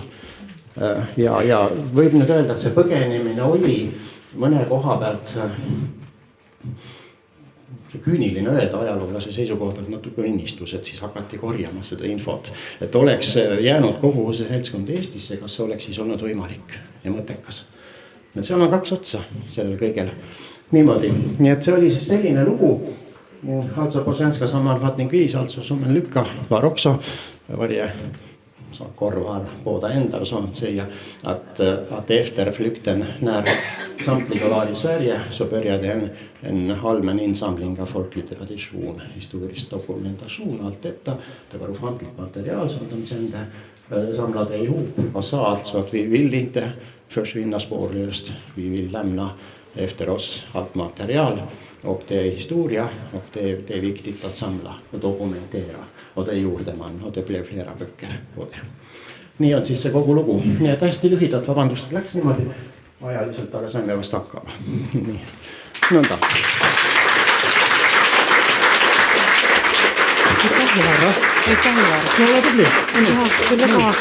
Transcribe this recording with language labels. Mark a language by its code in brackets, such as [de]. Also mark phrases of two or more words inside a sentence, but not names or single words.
[et] Ja võib nüüd öelda, et see põgenemine oli mõne koha pealt küüniline öelda ajaloolase seisukoha pealt natuke õnnistus, et siis hakati korjama seda infot, et oleks jäänud kogu see seltskond Eestisse, kas see oleks siis olnud võimalik ja mõttekas. Et seal on kaks otsa sellel kõigel. Niimoodi. Nii et see oli siis selline lugu. [sv] Alltså på svenska sammanfattning vis, alltså som en lycka var också varje kort var båda ändar och sånt säga att efter flykten när samtliga var i Sverige så började en allmän insamling av folklig tradition, historisk dokumentation, allt detta. Det var ofantligt material som de kände, samlade ihop och sa alltså att vi vill inte försvinna spårlöst, vi vill lämna efter oss allt material och det är historia och det är viktigt att samla och dokumentera och det gjorde man och det blev flera böcker på det. [et] Nii on siis see kogu lugu. Nii et hästi lühidalt, vabandust, läks niimoodi ajaliselt, aga saime vast hakkama. Nii. Nõnda. Aitäh, Varro. No ole tubli. Kyllä ka.